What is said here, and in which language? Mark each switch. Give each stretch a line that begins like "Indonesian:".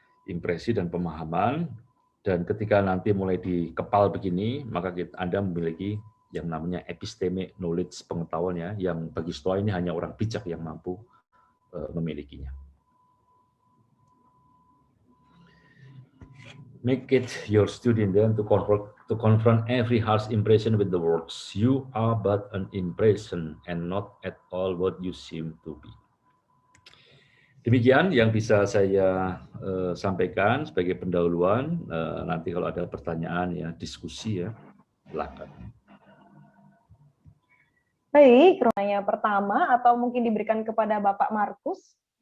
Indonesian: Impresi dan pemahaman, dan ketika nanti mulai di kepal begini, maka Anda memiliki yang namanya epistemic knowledge, pengetahuan ya, yang bagi Stoa ini hanya orang bijak yang mampu memilikinya.
English: Make it your student then to confront every harsh impression with the words, "You are but an impression and not at all what you seem to be."
Indonesian: Demikian yang bisa saya sampaikan sebagai pendahuluan. Nanti kalau ada pertanyaan ya, diskusi ya, silakan. Baik, pertanyaan pertama atau mungkin diberikan kepada Bapak Markus.